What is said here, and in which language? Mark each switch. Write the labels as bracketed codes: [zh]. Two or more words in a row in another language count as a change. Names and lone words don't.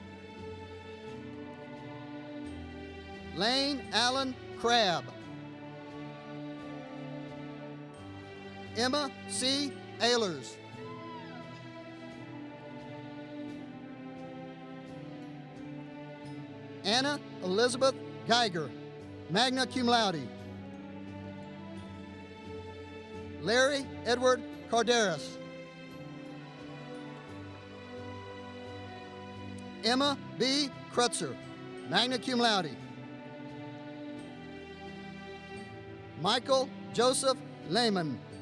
[en] Lane Allen Crabb. Emma C. Ehlers. Anna Elizabeth Geiger, [la] magna cum laude. [en] Larry Edward Carderas. Emma B. Krutzer, [la] magna cum laude. [en] Michael Joseph Lehman.